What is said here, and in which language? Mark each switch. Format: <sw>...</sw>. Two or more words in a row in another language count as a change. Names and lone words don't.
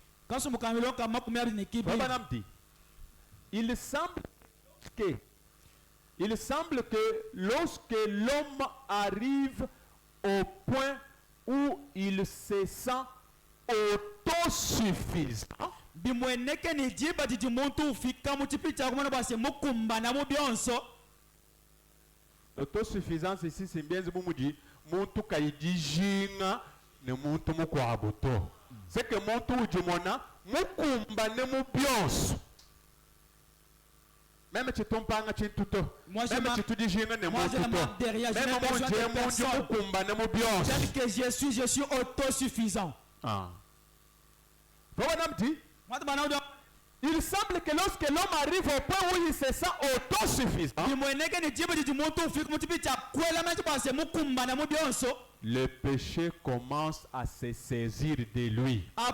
<fr>Madame dit, il semble que lorsque l'homme arrive au point où il se sent autosuffisant, autosuffisance ici c'est bien dit</fr> <lu>muntu kaidijinga ne muntu mukwabuto.</lu> <fr>C'est que</fr> <lu>muntu ujimona mukumba ne mubionso.</lu> <fr>Même si tu m'as dit tout, même si tu dis je ne m'en tel que je suis autosuffisant. Ah. Il semble que lorsque l'homme arrive au point où il se sent autosuffisant, le péché commence à se saisir de lui.</fr>